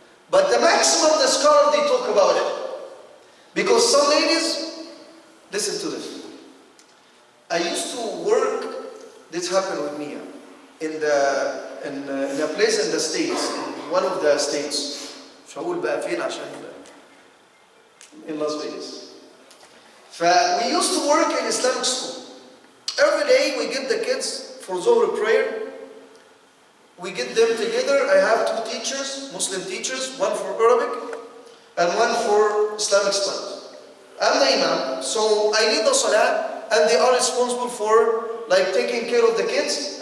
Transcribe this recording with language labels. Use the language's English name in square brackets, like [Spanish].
[English] But the maximum, the scholar, they talk about it. Because some ladies, listen to this. I used to work, this happened with me, in a place in the States, in one of the states. [Arabic] مش هقول بقى فين عشان [English] in Las Vegas. We used to work in Islamic school. Every day we get the kids for Zohar prayer. We get them together. I have 2 teachers, Muslim teachers, one for Arabic and one for Islamic studies. I'm the imam, so I lead the salah, and they are responsible for taking care of the kids.